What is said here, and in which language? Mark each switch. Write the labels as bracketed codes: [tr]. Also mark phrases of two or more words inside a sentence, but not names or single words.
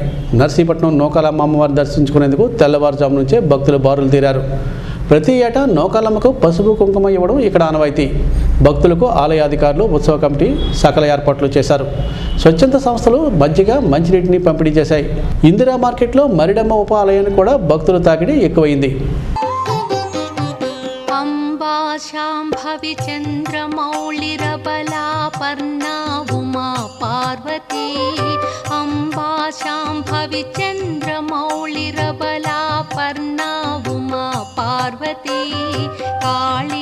[te] నర్సీపట్నం నోకాలమ్మ అమ్మవారిని దర్శించుకునేందుకు తెల్లవారుజాము నుంచే భక్తులు బారులు తీరారు. ప్రతి ఏటా నోకాలమ్మకు పసుపు కుంకుమ ఇవ్వడం ఇక్కడ ఆనవాయితీ. భక్తులకు ఆలయ అధికారులు, ఉత్సవ కమిటీ సకల ఏర్పాట్లు చేశారు. స్వచ్ఛంద సంస్థలు మజ్జిగ, మంచినీటిని పంపిణీ చేశాయి. ఇందిరా మార్కెట్లో మరిడమ్మ ఉప ఆలయాన్ని కూడా భక్తుల తాకిడి ఎక్కువైంది. [sa] शाम्भवी चन्द्रमौळिरबला पर्णा उमा पार्वती अम्बा शाम्भवी चन्द्रमौळिरबला पर्णा उमा पार्वती काली